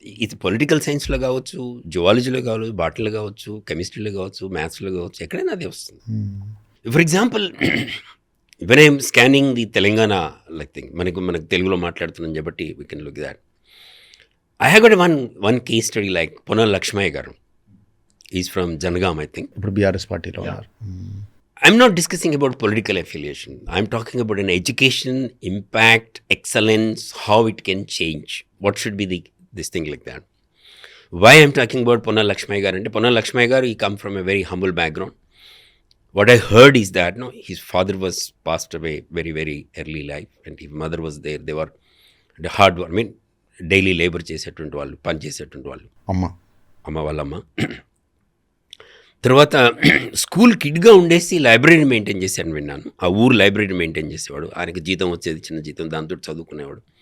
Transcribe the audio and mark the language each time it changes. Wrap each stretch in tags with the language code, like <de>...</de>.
<te>ఇది పొలిటికల్ సైన్స్లో కావచ్చు, జువాలజీలో కావచ్చు, బాటనీలో కావచ్చు, కెమిస్ట్రీలో కావచ్చు, మ్యాథ్స్లో కావచ్చు, ఎక్కడైనా అదే వస్తుంది.</te> <en>for example, when I'm scanning the Telangana like thing,</en> <te>మనకు తెలుగులో మాట్లాడుతున్నాం కాబట్టి</te> <en>We can look that. I have got one case study like Ponnala Lakshmaiah garu. Is from Jangaon, I think.</en> <te>ఇప్పుడు బీఆర్ఎస్ పార్టీలో ఉన్నారు.</te> <en>I'm not discussing about political affiliation. I'm talking about an education, impact, excellence, how it can change. What should be this thing like that. Why I'm talking about Ponnala Lakshmaya Garu? And Ponnala Lakshmaya Garu, he come from a very humble background. What I heard is that his father was passed away very, very early life, and his mother was there. They were the hard work.</en> <te>I mean, daily labor చేసేటువంటి వాళ్ళు, పని చేసేటువంటి వాళ్ళు. అమ్మ వాళ్ళమ్మ. తర్వాత school కిడ్గా ఉండేసి library maintain చేశాను విన్నాను. ఆ ఊరు లైబ్రరీ మెయింటైన్ చేసేవాడు. ఆయనకి జీతం వచ్చేది, చిన్న జీతం, దాంతో చదువుకునేవాడు.</te>